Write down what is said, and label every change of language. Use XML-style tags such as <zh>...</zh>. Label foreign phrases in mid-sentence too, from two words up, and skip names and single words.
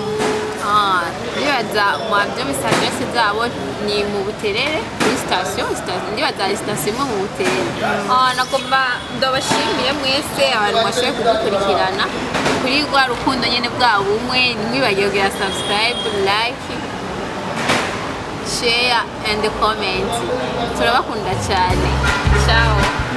<rn>ndibaza mwabyo adresse zabo ni mu Buterere kuri station ndibaza station imwe mu Buterere. Nagomba ndabashimiye mwese abantu mwashoboye kudukurikirana kuri rwa rukundo nyene bwa bumwe nimwibagiwe kugira</rn> <en>subscribe like share and comment</en> <rn>turabakunda cyane ciao.</rn>